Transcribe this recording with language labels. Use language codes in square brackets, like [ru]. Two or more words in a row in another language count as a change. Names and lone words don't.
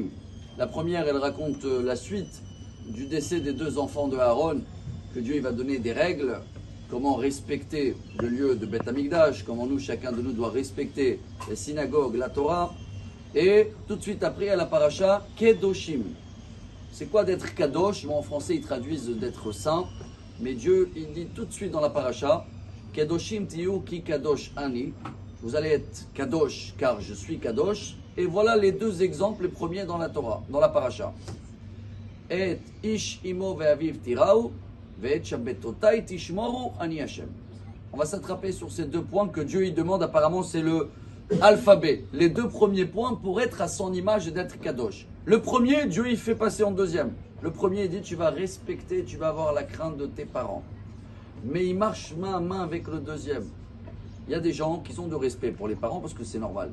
[fr] La première, elle raconte la suite du décès des 2 enfants de Aaron, que Dieu il va donner des règles, comment respecter le lieu de [he] בית המקדש, [fr] comment nous, chacun de nous doit respecter les synagogues, la Torah. Et tout de suite après, à la paracha, Kedoshim. C'est quoi d'être Kadosh? Bon, en français, ils traduisent d'être saint, mais Dieu, il dit tout de suite dans la paracha, [he] קדושים תהיו כי קדוש אני. [fr] Vous allez être Kadosh, car je suis Kadosh. Et voilà les 2 exemples, les premiers dans la Torah, dans la paracha. [he] את איש אמו ואביו תיראו, ואת שבתותי תשמרו אני השם. [fr] On va s'attraper sur ces 2 points que Dieu il demande. Apparemment, c'est le alphabet. Les 2 premiers points pour être à son image et d'être Kadosh. Le premier, Dieu il fait passer en deuxième. Le premier, il dit tu vas respecter, tu vas avoir la crainte de tes parents. Mais il marche main à main avec le deuxième. Il y a des gens qui sont de respect pour les parents parce que c'est normal.